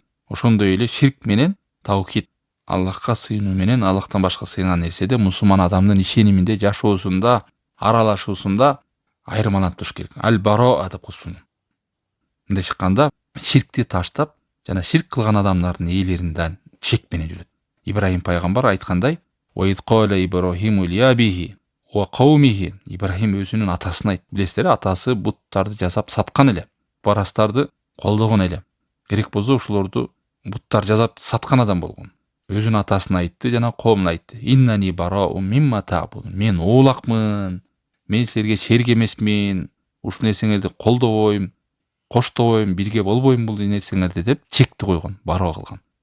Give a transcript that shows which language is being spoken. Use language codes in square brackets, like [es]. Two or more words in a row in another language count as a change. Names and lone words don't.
[ky] Ошондой эле ширк менен таухид, Аллахка сыйынуу менен Аллахтан башка сыйынган нерседе мусулман адамдын ишениминде, жашоосунда, аралашуусунда айырмаланып туруш керек. Аль-бароа деп коет. Мындай чыкканда ширкти таштап, жана ширк кылган адамдардын ээлеринден шек менен жүрөт. Ибрахим пайгамбар айткандай: [ar] "وإذ قال إبراهيم لأبيه وقومه". [ky] Ибрахим өзүнүн атасына айтты. Билесиздер, атасы буттарды жасап саткан эле, барастарды колдогон эле. Керек болсо ушулорду буттар жасап саткан адам болгон. Өзүнүн атасына айтты жана коомуна айтты: [ar] "إنني براء مما تعبدون". [ky] Мен оолакмын. Мен силерге шерик эмесмин. Ушул нерсеңерди колдобойм, коштобойм, бирге болбойм бул нерсеңерди деп чекти койгон, бароо кылган.